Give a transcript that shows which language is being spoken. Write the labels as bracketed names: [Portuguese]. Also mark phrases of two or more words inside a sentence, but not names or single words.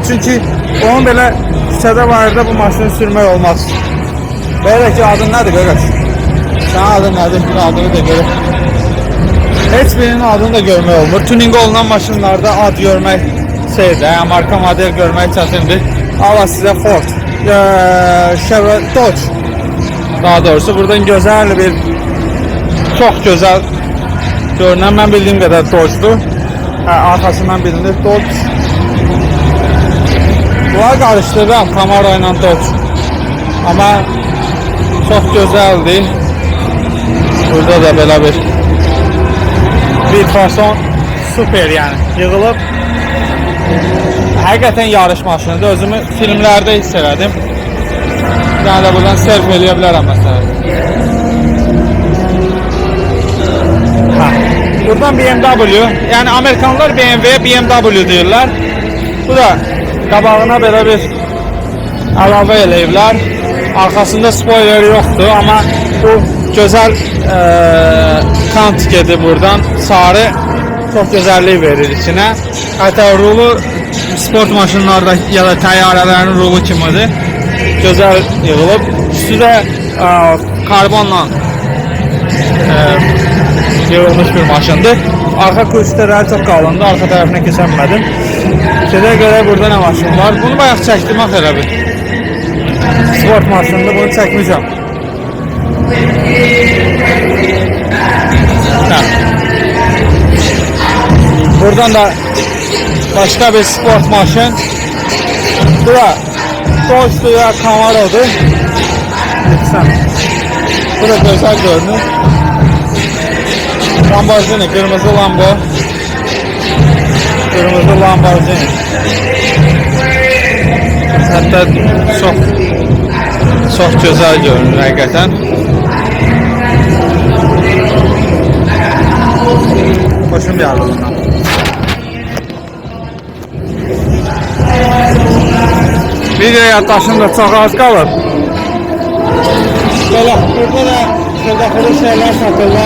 [Azerbaijani] Çünki onun belə küçədə vardı bu maşını sürmək olmaz. Belə ki adın nədir qardaş? Sənin adın nədir? Adını da görək. Heç birinin adını da görmək olmur. Tuning olunan maşınlarda ad görmək şeydir, marka model görmək çətindir. [Turkish] Ama size Ford, Chevrolet, Dodge. Daha doğrusu buradan güzel bir, çok güzel görünen, ben bildiğim kadar Dodge'du. Arkasından bilinir Dodge. Bunlar karıştırdım Camaro ile Dodge. Ama çok güzeldi. Burada da böyle bir fason süper yani yığılıb. [Azerbaijani] Həqiqətən yarış maşınıdır. Özümü filmlərdə hiss elədim. Yəni də buradan self eləyə bilərəm məsələn. Buradan BMW. Yəni Amerikanlar BMW-yə BMW deyirlər. Bu da qabağına belə bir əlavə eləyiblər. Arkasında spoiler yoxdur, amma bu gözəl kant gedir buradan. [Turkish] Sarı çok güzellik verir içine. [Azerbaijani] Hatta rulu sport maşınlarda ya da təyyarələrin rulu kimidir. Gözəl yığılıb. Üstü də karbonla yığılmış bir maşındır. Arka kulisləri çok qalındı. Arka tərəfinə keçəmədim. Şeydə görə burada nə maşın var? Bunu bayaq çəkdim axı elə bir. Sport maşındır. Bunu çəkmişəm. [Turkish] Buradan da başka bir sport maşın. Bu da Dodge'dur ya Camaro'dur. Bu da güzel görünür. Lamborghini, kırmızı Lambo. Kırmızı Lamborghini. Hatta çok [Azerbaijani] Çox gözəl görünür həqiqətən. Xoşum gəldi bundan. Video yaddaşım da çox az qalır. Belə, burada da xırda şeylər satırlar.